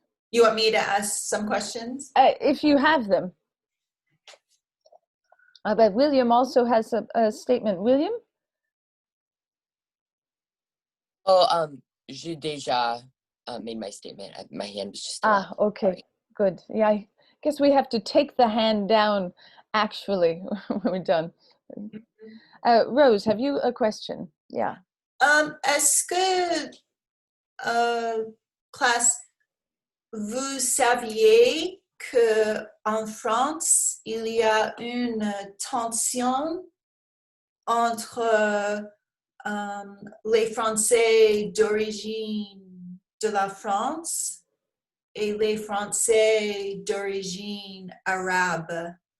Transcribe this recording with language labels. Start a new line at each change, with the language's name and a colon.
English: You want me to ask some questions? If you have them. But William also has a statement. William? Oh,
French: j'ai déjà
English: made my statement. My hand was just up. Okay. Sorry. Good. Yeah, I guess we have to take the hand down actually when we're done. Rose, have you a question? Yeah.
French: Est-ce que, classe, vous saviez que en France, il y a une tension entre les Français d'origine de la France et les Français d'origine arabe?